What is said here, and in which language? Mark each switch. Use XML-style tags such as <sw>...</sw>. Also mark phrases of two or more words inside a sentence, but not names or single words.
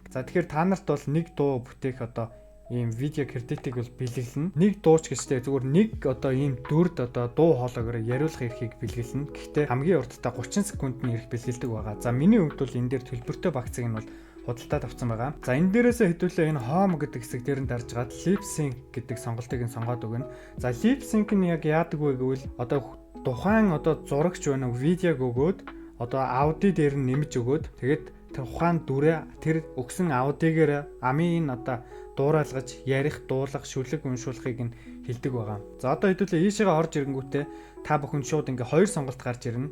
<mn>За тэгэхээр та нарт бол нэг дуу бүтээх одоо ийм видео кредитийг бол бэлгэлнэ. Нэг дууч гэжтэй зүгээр нэг одоо ийм дүрд одоо дуу хоолойгоор яриулах эрхийг бэлгэлнэ. Гэхдээ хамгийн урдтай 30 секундны эрх бэлгэлдэг байгаа. За миний хувьд бол энэ дээр төлбөртэй багцыг нь бол худалдаад авсан байгаа. За энэ дээрээсээ хэдүүлээ энэ home гэдэг хэсэг дээр нь дарж гаад</mn> <en>lip sync</en> <mn>гэдэг сонголтыг нь сонгоод өгнө. За</mn> <en>lip sync</en> <mn>нь яг яадаг вэ гэвэл одоо тухайн одоо зурагч байна уу видеог өгөөд одоо аудио дээр нь нэмж өгөөд тэгээд тухайн дүрээ тэр өгсөн аудиогоор амийн одоо дуурайлгаж ярих, дуулах, шүлэг уншуулахыг нь хэлдэг байгаа. За одоо хэдүүлээ ийшээгээ орж ирэнгүүтээ та бүхэн шууд ингээ хоёр сонголт гарч ирнэ.</mn>